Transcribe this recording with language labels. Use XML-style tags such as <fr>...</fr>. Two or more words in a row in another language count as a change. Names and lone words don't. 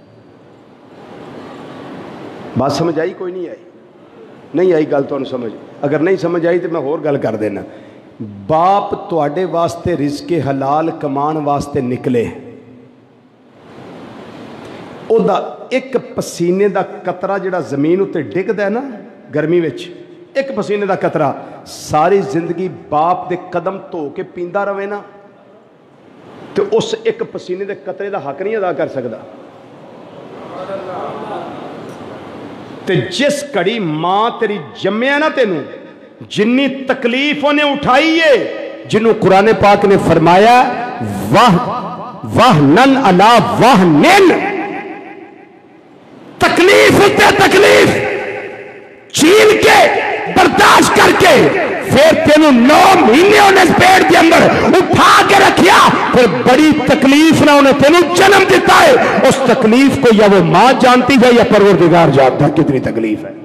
<ur>بات سمجھ آئی؟ کوئی نہیں آئی؟</ur> <pa>نہیں آئی گل تو سمجھ. اگر نہیں سمجھ آئی تو میں اور گل کر دینا. باپ تواڈے واسطے رزق حلال کمان واسطے نکلے, او دا ایک پسینے دا قطرہ جڑا زمین اتے ڈگدا ہے نا گرمی وچ, ایک پسینے دا قطرہ ساری زندگی باپ دے قدم دھو کے پیندا رہے نا, تو اس ایک پسینے دے قطرے دا حق نہیں ادا کر سکدا. تے جس کڑی ماں تیری جمیا نا تینوں, جنی تکلیف انہیں اٹھائی ہے, جنہوں قرآن پاک نے فرمایا</pa> <ar>وَهْنًا عَلَىٰ وَهْنٍ,</ar> <pa>تکلیف تے تکلیف چھین کے برداشت کر کے پھر تینوں 9 مہینے انہیں پیڑ کے اندر اٹھا کے رکھیا, پھر بڑی تکلیف نہ انہیں تینوں جنم دیتا ہے.</pa> <ur>اس تکلیف کو یا وہ ماں جانتی ہے یا پروردگار جانتا ہے کتنی تکلیف ہے.</ur>